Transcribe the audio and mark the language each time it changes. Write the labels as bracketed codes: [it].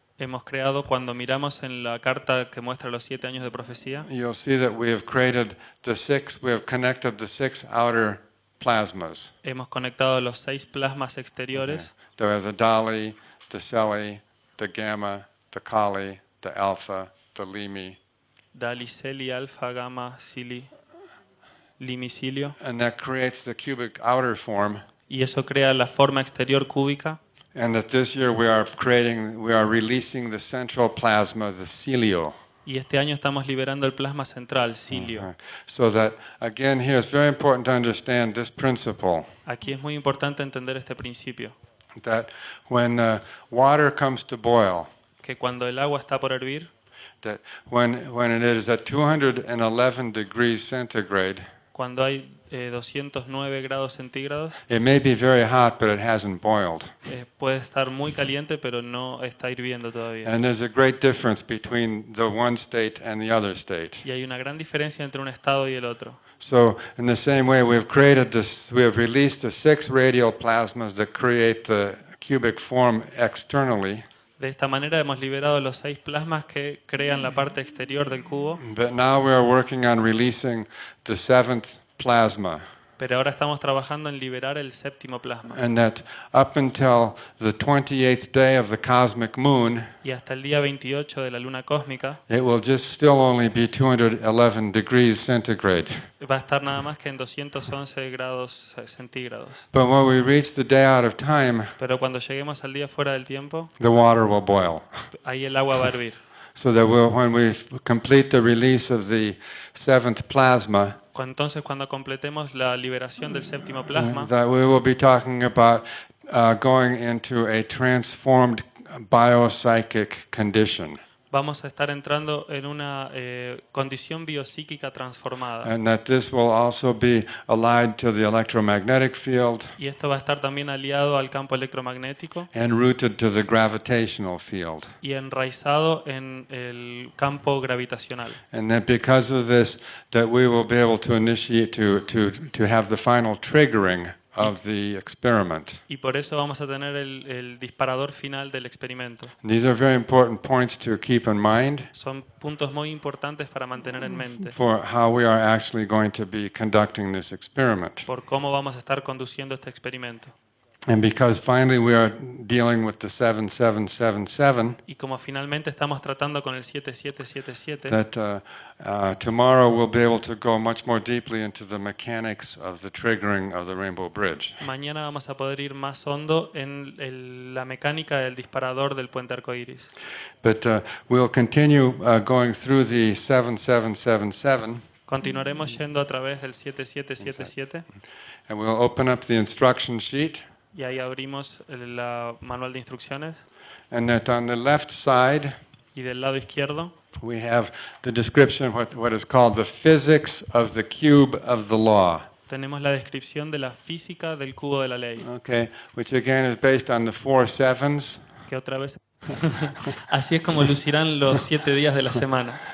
[es] Hemos creado, cuando miramos en la carta que muestra los 7 años de profecía, [en] you'll see that we have connected the 6 outer plasmas. [es] hemos conectado los 6 plasmas exteriores. [en] There are the dali, the celi, the gamma, the kali, the alpha, the limi, [es] Dali, Celi, Alfa, Gamma, Cili, Limicilio. [en] and that creates the cubic outer form. [es] Y eso crea la forma exterior cúbica. [en] And that this year we are releasing the central plasma, the cilio. [es] Y este año estamos liberando el plasma central, cilio. [en] So that, again, here it's very important to understand this principle, [es] Aquí es muy importante entender este principio, [en] that when water comes to boil, [es] que cuando el agua está por hervir, [en] that when it is at 211 degrees centigrade, [es] cuando hay 209 grados centígrados, [en] it may be very hot, but it hasn't boiled. [es] puede estar muy caliente, pero no está hirviendo todavía. [en] And there's a great difference between the one state and the other state. [es] Y hay una gran diferencia entre un estado y el otro. [en] So in the same way, we have released the 6 radial plasmas that create the cubic form externally. [es] De esta manera hemos liberado los 6 plasmas que crean la parte exterior del cubo, [en] But now we are working on releasing the 7th plasma. [es] pero ahora estamos trabajando en liberar el 7º plasma. [en] And that up until the 28th day of the cosmic moon, [es] Y hasta el día 28 de la luna cósmica [en] it will just still only be 211 degrees centigrade. [es] va a estar nada más que en 211 grados centígrados. [en] But when we reach the day out of time, [es] Pero cuando lleguemos al día fuera del tiempo, [en] the water will boil. [es] ahí el agua va a hervir. [en] So that when we complete the release of the 7th plasma, [es] Entonces, cuando completemos la liberación del 7º plasma, [en] that we will be talking about going into a transformed biopsychic condition. [es] vamos a estar entrando en una condición biopsíquica transformada. [en] And that this will also be allied to the electromagnetic field [es] Y esto va a estar también aliado al campo electromagnético [en] and rooted to the gravitational field. [es] y enraizado en el campo gravitacional. [en] And that because of this, that we will be able to initiate, to have the final triggering of the experiment. [es] Y por eso vamos a tener el disparador final del experimento. [en] And these are very important points to keep in mind [es] Son puntos muy importantes para mantener en mente [en] for how we are actually going to be conducting this experiment. [es] por cómo vamos a estar conduciendo este experimento. [en] And because finally we are dealing with the 7777, [es] Y como finalmente estamos tratando con el 7777, [en] that tomorrow we'll be able to go much more deeply into the mechanics of the triggering of the Rainbow Bridge. [es] mañana vamos a poder ir más hondo en la mecánica del disparador del puente arcoíris. [en] But we'll continue going through the 7777, [es] Continuaremos yendo a través del 7777 [en] and we'll open up the instruction sheet, [es] y ahí abrimos el manual de instrucciones [en] and that on the left side [es] y del lado izquierdo [en] we have the description of what is called the physics of the cube of the law. [es] tenemos la descripción de la física del cubo de la ley, [en] Okay, which again is based on the 4 sevens, [es] que otra vez así es como lucirán los 7 días de la semana.